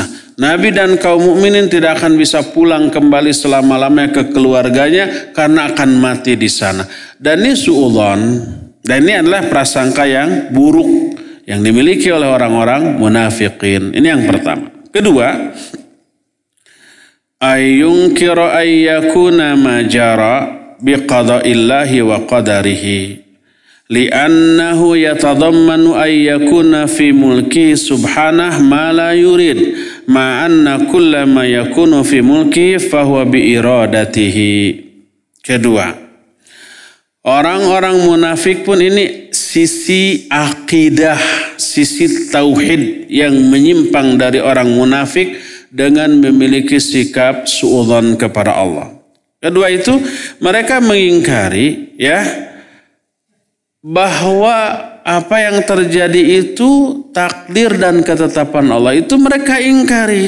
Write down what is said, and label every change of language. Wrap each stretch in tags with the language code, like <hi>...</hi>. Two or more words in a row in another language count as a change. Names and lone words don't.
<id>Nabi dan kaum mukminin tidak akan bisa pulang kembali selama-lamanya ke keluarganya karena akan mati di sana. Dan ini suudzon, dan ini adalah prasangka yang buruk yang dimiliki oleh orang-orang munafikin. Ini yang pertama. Kedua,</id> <ar>أن ينكر أن يكون ما جرى بقضاء الله وقدره لأنه يتضمن أن يكون في ملك سبحانه ما لا يريد مع أن كل ما يكون في ملكه فهو بإرادته.</ar> <id>Kedua, orang-orang munafik pun ini sisi akidah, sisi tauhid yang menyimpang dari orang munafik dengan memiliki sikap suudzon kepada Allah. Kedua itu, mereka mengingkari bahwa apa yang terjadi itu takdir dan ketetapan Allah, itu mereka ingkari.</id>